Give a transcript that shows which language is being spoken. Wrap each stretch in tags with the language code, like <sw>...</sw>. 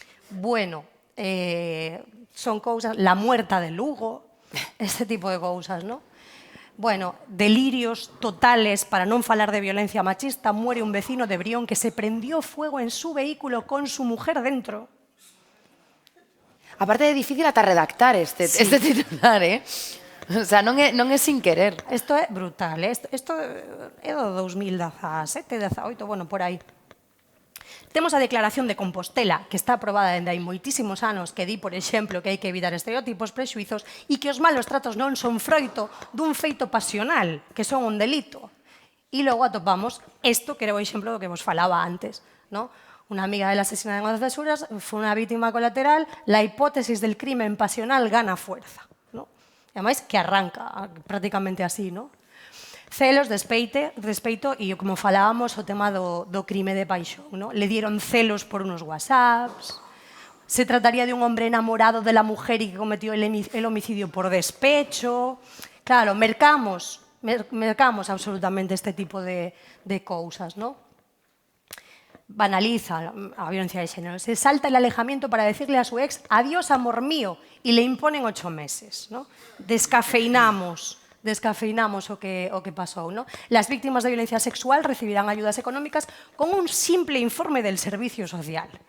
<gl>Bueno, son cousas,</gl> <es>la muerta de Lugo,</es> <gl>este tipo de cousas, ¿no?</gl> <es>Bueno, delirios totales,</es> <gl>para non falar de violencia machista,</gl> <es>muere un vecino de Brión que se prendió fuego en su vehículo con su mujer dentro.</es> <gl>Aparte é difícil ata redactar este titular, O sea, non é sin querer. Isto é brutal, isto é do 2017, 18, bueno, por aí. Temos a Declaración de Compostela, que está aprobada dende hai moitísimos anos, que di, por exemplo, que hai que evitar estereotipos, prexuizos e que os malos tratos non son froito dun feito pasional, que son un delito. E logo atopamos isto, que era o exemplo do que vos falaba antes, non?</gl> <es>Una amiga de la asesinada en Algeciras fue una víctima colateral, la hipótesis del crimen pasional gana fuerza, ¿no?</es> <gl>E además que arranca prácticamente así, ¿no? Celos, despeito e, como falábamos, o tema do crime de paixón, ¿no?</gl> <es>Le dieron celos por unos WhatsApps, se trataría de un hombre enamorado de la mujer y que cometió el homicidio por despecho.</es> <gl>Claro, mercamos absolutamente este tipo de cousas, ¿no? Banaliza a violencia de xénero.</gl> <es>Se salta el alejamiento para decirle a su ex adiós, amor mío, y le imponen 8 meses, ¿no?</es> <gl>Descafeinamos o que pasou, ¿no?</gl> <es>Las víctimas de violencia sexual recibirán ayudas económicas con un simple informe del servicio social.</es>